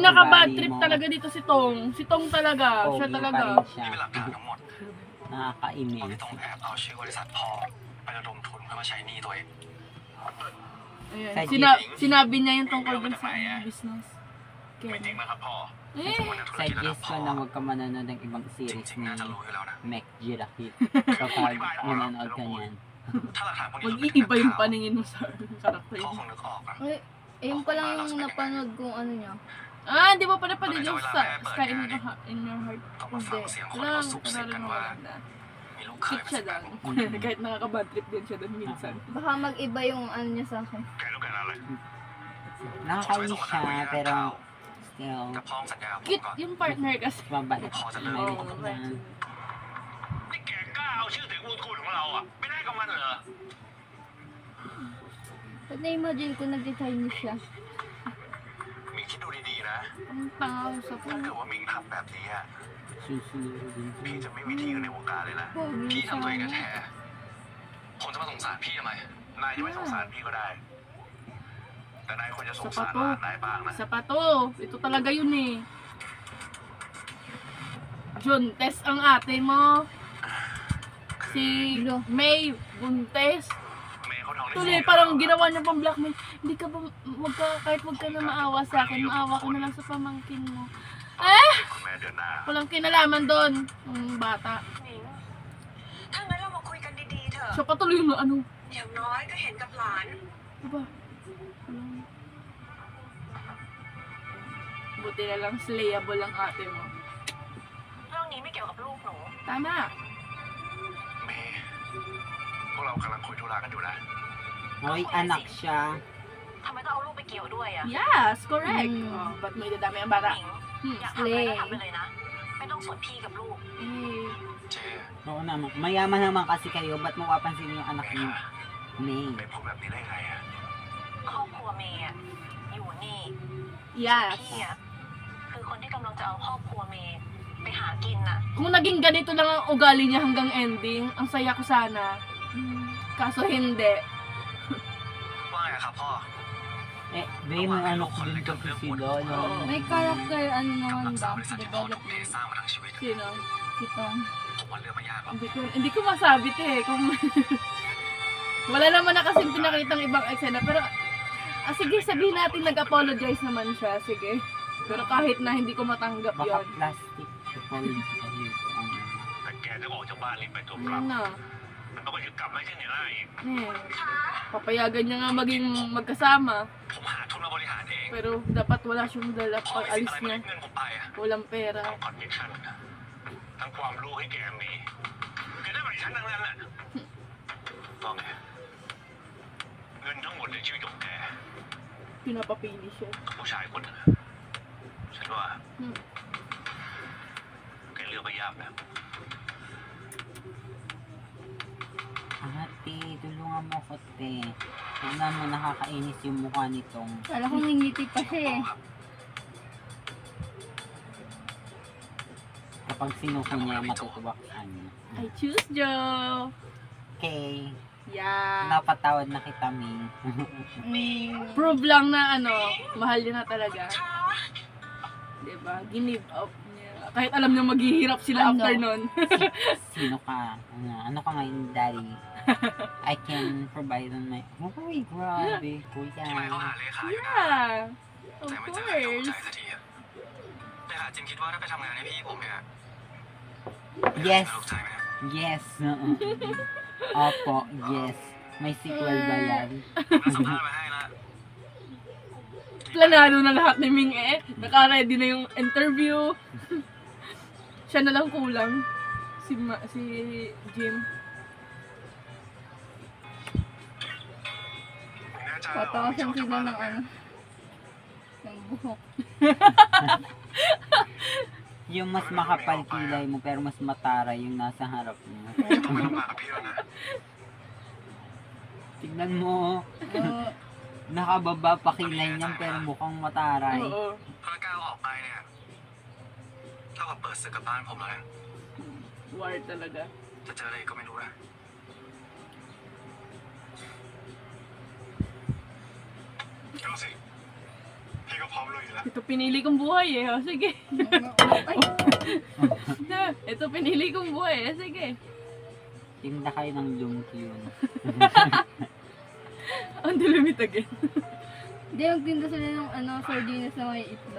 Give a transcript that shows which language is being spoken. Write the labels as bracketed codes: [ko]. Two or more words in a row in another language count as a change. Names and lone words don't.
[tl] Pinaka-bad ugali trip mo, talaga dito si Tong. Si Tong talaga. Siya pogi pa talaga. rin siya. [th] นี่เป็นหลักฐานทั้งหมด ว่า [tl] Nakakainis. [th] พี่ต้องแอบเอาชื่อบริษัทพ่อไประดมทุนเพื่อมาใช้หนี้ตัวเอง [tl] Ayan. Sa Sinabi niya yung tungkol dun sa business. [th] ไม่จริง Ken. นะครับพ่อ [tl] Eh, [th] ผมเป็นนักธุรกิจระดับ [tl] Suggest [th] พ่ [tl] ko [th] อ [tl] na huwag ka manonood ng ibang [th] จ [tl] series [th] ริงๆ [tl] ni [th] น่าจะรู้อยู่แล้วนะ [tl] Mac Jirakit kapag manonood ka niyan. [th] ถ้าหลักฐานพวกนี้ [tl] mag-iiba yung paningin mo sa karakter [th] พ่อ [tl] niya. [th] คงนึกออกอะ [tl] Ay, ayun pa lang yung napanood kong ano niya. Ah, di ba pa napanood yung Sky in Your Heart? [th] ต้องมาฟังเสียงคน [tl] Wala [th] เขา [tl] lang, [th] ซุบซิบ [tl] wala [th] กัน [tl] lang [th] ว่า [tl] wala. [th] มีลูกเขย [tl] Cute [th] มา [tl] siya [th] สิบแปด [tl] doon. Kahit nakaka-bad trip din siya doon minsan. Baka mag-iba yung ano niya sa akin. [th] แกต้องการอะไร [tl] Nakakainis siya, pero still, [th] กับพ่อสัญญาผม [tl] Cute [th] ก่อน [tl] yung partner kasi. babalik Pause sa na lang. balik Oo, na. [th] นี่แกกล้าเอาชื่อเสียงอุทุนของเราอะไม่ได้กับมันเหรอ [tl] Ba't na-imagine ko nag-Chinese siya? [th] หมิงคิดดูดีๆนะ [tl] Ang tao sa [th] ถ้าเกิดว่าหมิงทำแบบนี้อะ [tl] Susunodin [th] พี่ [tl] ko. [th] จะไม่มีที่อยู่ในวงการเลยนะ [tl] Pogi [th] พี่ [tl] siya. [th] ทำตัวเองแท้ๆผมจะมาสงสารพี่ทำไม นายจะไม่สงสารพี่ก็ได้ แต่นายควรจะสงสารหลานนายบ้างนะ [tl] Isa pa to. Ito talaga yun eh. Jun, test ang ate mo. Si May Buntes. [th] เมย์เขาท้องได้ [tl] Tuloy, parang ginawa niya pang blackmail. Hindi ka ba, kahit wag ka na maawa sa akin, maawa ka na lang sa pamangkin mo. [th] คุณแม่เดือนหน้า [tl] Walang kinalaman doon, yung bata. [th] หนิงถ้างั้นเรามาคุยกันดีๆเถอะ [tl] Siya pa tuloy yung ano, [th] อย่างน้อยก็เห็นกับหลาน [tl] diba? Buti na lang slayable ang ate mo. [th] เรื่องนี้ไม่เกี่ยวกับลูกหนู [tl] Tama. [th] เมย์พวกเรากำลังคุยธุระกันอยู่นะ [tl] Hoy, anak siya. [th] ทำไมต้องเอาลูกไปเกี่ยวด้วยอ่ะ [en] Yes, correct. Mm. [tl] Oh, ba't may dadami ang bata? [th] หนิงอยากทำอะไรก็ทำไปเลยนะ ไม่ต้องสนพี่กับลูก [tl] Eh, [th] เจ๊ [tl] Oo naman. Mayaman naman kasi kayo. Ba't mo papansin yung anak [th] เม [tl] ni [th] ย์อะ [tl] May? [th] เมย์พูดแบบนี้ได้ไงอะ ครอบครัวเมย์อะอยู่นี่ [en] yes. [th] พี่อ่ะคือคนที่กำลังจะเอาครอบครัวเมย์ไปหากินน่ะ [tl] Kung naging ganito lang ang ugali niya hanggang ending, ang saya ko sana. Kaso hindi. [th] ว่าไงครับพ่อ [tl] Eh, May, may anak din kasi sila. No? May character, ano [th] กับ [tl] naman [th] รักษา [tl] ba? [th] บริษัทที่พ่อถูกเมย์ Development. สร้างมาทั้งชีวิต [tl] Sino? Kita. [th] ผมว่าเรื่องไม่ยากหรอก [tl] Hindi ko masabit eh. Kung wala naman na kasing pinakitang ibang eksena. Pero, sige, sabihin natin nag-apologize naman siya. Sige. Pero kahit na hindi ko matanggap Baka yon. plastic. Apology. Ayun. [th] แต่แกจะออกจากบ้านนี้ไปตัวเปล่า [tl] Ano na? [th] มันต้องไปยึดกลับไม่ใช่เนี่ยได้อีก [tl] Eh, papayagan niya nga maging magkasama. [th] ผมหาทุนมาบริหารเอง [tl] Pero dapat wala siyang dala [th] พ่อ [tl] pag [th] มีสิท [tl] alis [th] ธิ์อะไรมา [tl] niya. [th] เล่นเงินผมไปอะ [tl] Walang pera. [th] ทั้งคอนเนคชั่นทั้งความรู้ให้แกมีแกได้มาจากฉันทั้งนั้นแหละต้องไงเงินทั้งหมดในชีวิตของแก [tl] Pinapapili siya. [th] กับผู้ชายคนหนึงอะฉันว่า Hmm. แกเลือกไม่ยากนะ [tl] Ate, tulungan mo ko, te. Tingnan mo, nakakainis yung mukha nitong. Kala ko nangingiti pa siya eh. Kapag sinuko niya, matutuwa ka sa kanya. [en] I choose Joe. Okay. Yeah. [tl] Napatawad na kita, May. Prove lang na ano, mahal niya na talaga. Diba? [en] Give up [tl] niya. Kahit alam niya maghihirap sila Ano? after nun. Sino ka? Ano ka ngayon, daddy? [en] I can provide on my... [tl] Uy, grabe. [th] ที่ไม่เขา [tl] Kuya. [th] หาเลขาอยู่นะ [en] Yeah. Of [th] แต่ไม่เจอใครถูกใจ [en] course. [th] สักทีอะเลขาจิมคิดว่าถ้าไปทำงานให้พี่ผมเนี่ย [en] Yes. [th] ถูกใจไหมเนี่ย [en] Yes. Opo, yes. [tl] May sequel ba yan? [th] ผมจะสัมภาษณ์มาให้ละ [tl] Planado na lahat ni Ming eh. Naka-ready na yung interview. Siya na lang kulang. Si Jim. [th] แน่ใจเหรอ [tl] Patakasan sila ng ano. Ng buhok. Yung mas makapal kilay mo pero mas matara yung nasa harap mo. [th] ผมไม่ต้องมากับพี่แล้วนะ [tl] Tignan mo, Oo. nakababa pa kilay niyan pero mukhang mataray. Oo. [th] ถ้าก้าวออกไปเนี่ยเท่ากับเปิดศึกกับบ้านผมแล้วนะ [tl] War talaga. [th] จะเจออะไรก็ไม่รู้นะก็สิพี่ก็พร้อมลุยอยู่แล้ว [tl] Ito pinili kong buhay eh. O, sige. Ito pinili kong buhay eh. Sige. Tinda kayo ng lumpiyon. Ang dilimit again. Hindi, magtinda sila ng sardinas na may itlog.